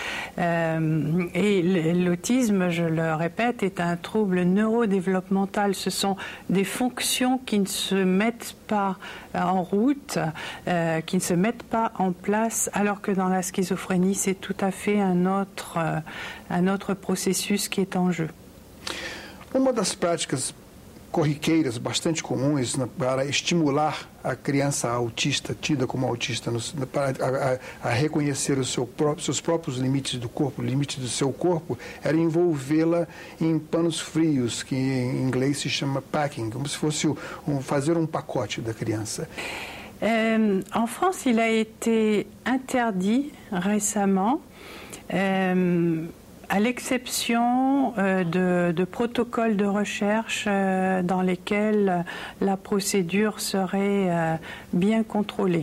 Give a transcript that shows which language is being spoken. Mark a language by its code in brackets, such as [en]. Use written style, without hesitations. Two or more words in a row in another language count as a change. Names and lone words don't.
[fr] Et l'autisme, je le répète, est un trouble neurodéveloppemental. Ce sont des fonctions qui ne se mettent pas en route, qui ne se mettent pas en place, alors que dans la schizophrénie, c'est tout à fait un autre processus qui est en jeu. [pt] Uma das práticas corriqueiras bastante comuns para estimular a criança autista, tida como autista, para reconhecer seus próprios limites do corpo, limites do seu corpo, era envolvê-la em panos frios, que em inglês se chama packing, como se fosse fazer um pacote da criança. [fr] En France, il a été interdit récemment. À l'exception de protocoles de recherche dans lesquels la procédure serait bien contrôlée.